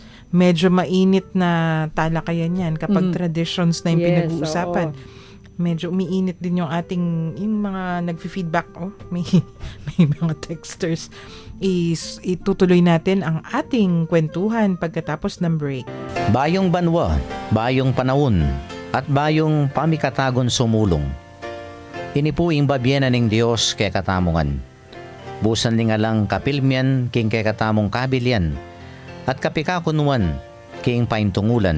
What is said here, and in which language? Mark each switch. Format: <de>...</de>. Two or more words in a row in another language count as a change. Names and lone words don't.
<tl>Medyo mainit na talakayan yan kapag traditions na yung Yes, pinag-uusapan. oo. medyo umiinit din yung yung mga nagfi-feedback. May mga texters. Itutuloy natin ang ating kwentuhan pagkatapos ng break.</tl> <pam>Bayong banwa, bayong panahon, at bayong pamikatagon sumulong. Inipuing babyena ning Dios kay katamungan. Busan ni nga lang kapilmian king kay katamong kabilyan, at kapikakunwan king paintungulan.</pam>